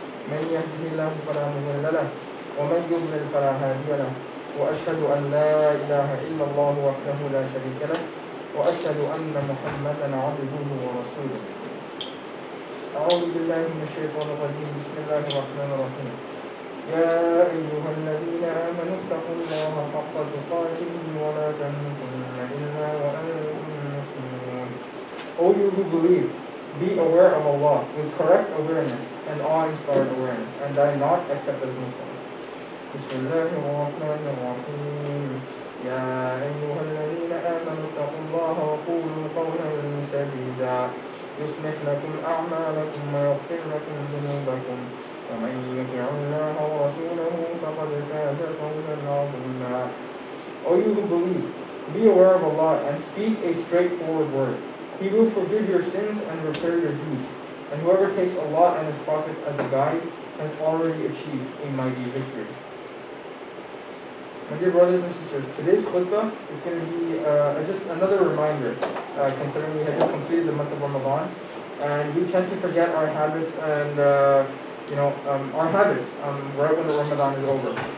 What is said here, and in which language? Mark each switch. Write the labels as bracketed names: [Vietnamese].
[Arabic] من يهده الله فلا مضل له ومن يضلل فلا هادي له وأشهد أن لا إله إلا الله وحده لا شريك له وأشهد أن محمدا عبده ورسوله. أعوذ بالله من الشيطان الرجيم. بسم الله الرحمن الرحيم. يا أيها الذين آمنوا اتقوا الله حق تقاته ولا تموتن إلا وأنتم مسلمون. [English] O you who believe, be aware of Allah with correct awareness and awe-inspired awareness, and die not except as Muslims. [Arabic] بسم الله الرحمن الرحيم. يا أيها الذين آمنوا اتقوا الله وقولوا قولا سديدا يصلح لكم أعمالكم ويغفر لكم ذنوبكم ومن يطع الله ورسوله فقد فاز فوزا عظيما. [English] O you who believe, be aware of Allah and speak a straightforward word. He will forgive your sins and repair your deeds. And whoever takes Allah and His Prophet as a guide has already achieved a mighty victory. My dear brothers and sisters, today's khutbah is going to be just another reminder, considering we have just completed the month of Ramadan, and we tend to forget our habits and our habits right when the Ramadan is over.